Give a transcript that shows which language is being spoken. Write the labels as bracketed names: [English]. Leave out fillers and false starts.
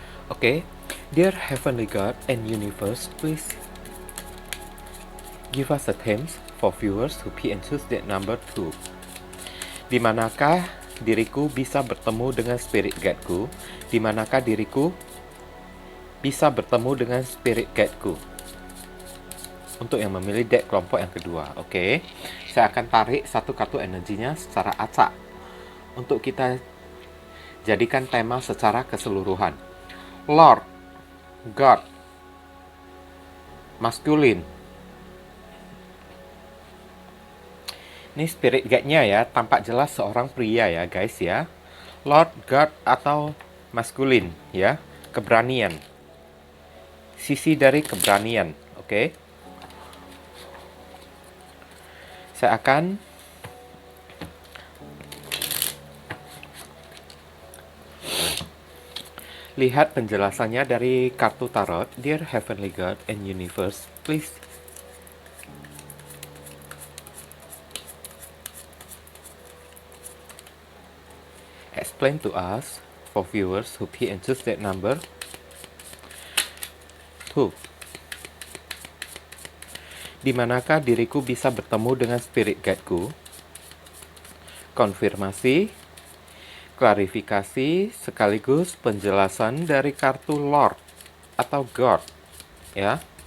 [English] Oke, Dear Heavenly God and Universe, please give us the themes for viewers who pick and choose deck number 2. [Indonesian] Di manakah diriku bisa bertemu dengan spirit guide-ku? Di manakah diriku bisa bertemu dengan spirit guide-ku? Untuk yang memilih deck kelompok yang kedua, oke. Saya akan tarik satu kartu energinya secara acak untuk kita jadikan tema secara keseluruhan. [English] Lord, God, masculine. [Indonesian] Ini spirit guide-nya ya, tampak jelas seorang pria ya guys ya. Lord, God atau masculine ya, keberanian. sisi dari keberanian. Oke. Saya akan lihat penjelasannya dari kartu tarot. [English] Dear Heavenly God and Universe, please explain to us, for viewers who pick and choose that number 2. [Indonesian] Di manakah diriku bisa bertemu dengan spirit guide-ku? Konfirmasi, klarifikasi, sekaligus penjelasan dari kartu Lord atau God, ya.